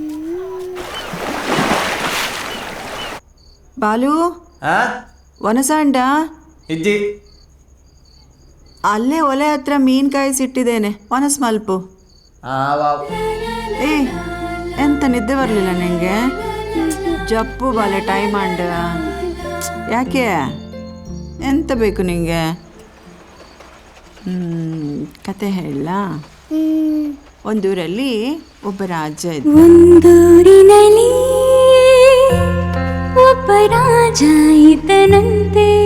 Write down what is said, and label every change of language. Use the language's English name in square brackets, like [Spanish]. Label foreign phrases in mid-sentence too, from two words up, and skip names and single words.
[Tulu] ಬಾಲು ಒನಸಾಂಡ ಇಜ್ಜಿ, [Kannada] ಅಲ್ಲೇ ಒಲೆ ಹತ್ರ ಮೀನ್ಕಾಯಿ ಸಿಟ್ಟಿದ್ದೇನೆ, [Tulu] ಒನಸ್ ಮಲ್ಪು. [Kannada] ಏ ಎಂತ ನಿದ್ದೆ ಬರಲಿಲ್ಲ ನಿಂಗೆ? [Tulu] ಜಪ್ಪು ಬಾಲೆ ಟೈಮ್ ಅಂಡ. [Kannada] ಯಾಕೆ, ಎಂತ ಬೇಕು ನಿಂಗೆ? ಕತೆ ಹೇಳ? ಒಂದೂರಲ್ಲಿ ಒಬ್ಬ ರಾಜ ಇದ್ದ. ಒಂದೂರಿನಲ್ಲಿ ಒಬ್ಬ ರಾಜ ಇದ್ದನಂತೆ.